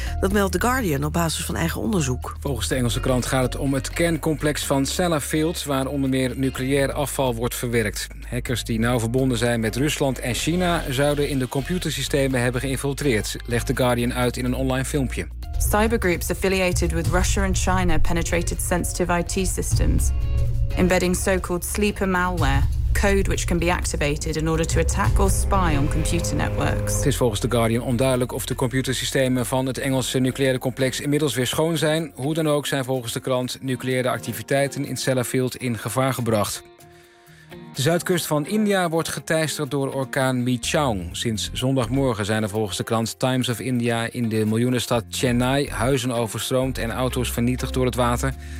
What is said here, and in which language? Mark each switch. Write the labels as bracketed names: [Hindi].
[Dutch] Dat meldt The Guardian op basis van eigen onderzoek. Volgens de Engelse krant gaat het om het kerncomplex van Sellafield, waar onder meer nucleair afval wordt verwerkt. Hackers die nauw verbonden zijn met Rusland en China zouden in de computersystemen hebben geïnfiltreerd, legt The Guardian uit in een online filmpje. [English] Cybergroups affiliated with Russia and China penetrated sensitive IT systems, embedding so-called sleeper malware. Code which can be activated in order to attack or spy on computer networks. [Dutch] Het is volgens The Guardian onduidelijk of de computersystemen van het Engelse nucleaire complex inmiddels weer schoon zijn. Hoe dan ook zijn volgens de krant nucleaire activiteiten in Sellafield in gevaar gebracht. De zuidkust van India wordt geteisterd door orkaan Michaung. Sinds zondagmorgen zijn er volgens de krant Times of India in de miljoenenstad Chennai huizen overstroomd en auto's vernietigd door het water.